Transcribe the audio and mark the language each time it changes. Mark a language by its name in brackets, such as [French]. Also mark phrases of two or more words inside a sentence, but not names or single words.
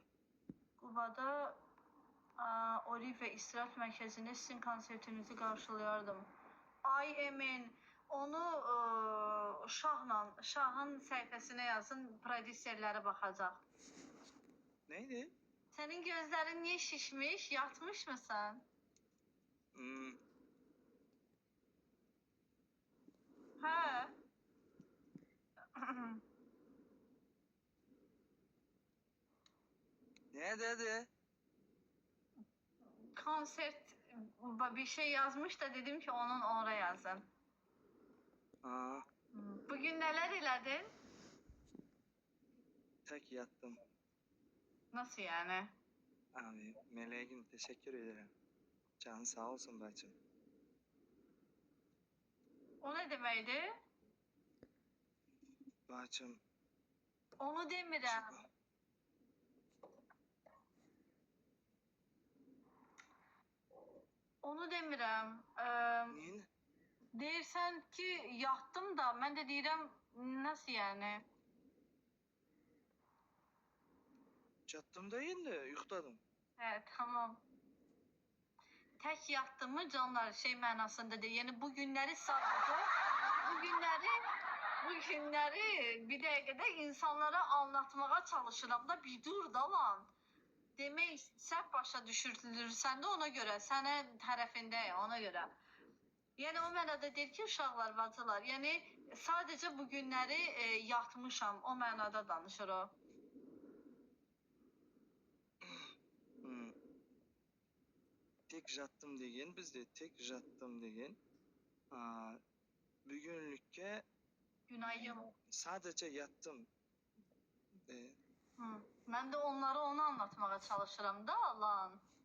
[Azerbaijani] Qubada Oliv və İstirahət Mərkəzində sizin konsertinizi qarşılayardım. Ay Emin, onu Şahın səhifəsinə yazın, prodüserləri baxacaq. [Turkish] Neydi? [Azerbaijani] Sənin gözlərin niyə şişmiş? Yatmış mısın? Hə? [Turkish] Ne dedi? [Azerbaijani] Konsert bir şey yazmış da dedim ki onun oraya yazın. Aa, [Turkish] Bugün neler elədin? tek yattım. Nasıl yani? Abi Meleğim teşekkür ederim. [Azerbaijani] Canı sağ olsun bacım. [Turkish] O ne demeydi? [Azerbaijani] Bacım. Onu demirəm. Onu demirəm. [Turkish] Niye? [Azerbaijani] Deyirsən ki yattım da mən də deyirəm [Turkish] nasıl yani? Yattım değil de yuxladım. Evet tamam. [Azerbaijani] Tek yattığımı canlar şey mənasında deyil. Yani bu günləri sadece bu günləri bir dəqiqədə insanlara anlatmağa çalışıram da bir dur da lan. Demək səhv başa düşürülürsən də ona görə, sənə tərəfindəyəm ona görə. Yəni o mənada deyir ki, uşaqlar, bacılar, yəni sadəcə bu günləri yatmışam, o mənada danışır o. [Turkish] Tek yattım deyin, bizde tek yattım deyin. Bugünlükke Günayım. sadece yattım. [Azerbaijani] Mən də onlara onu anlatmağa çalışıram da lan.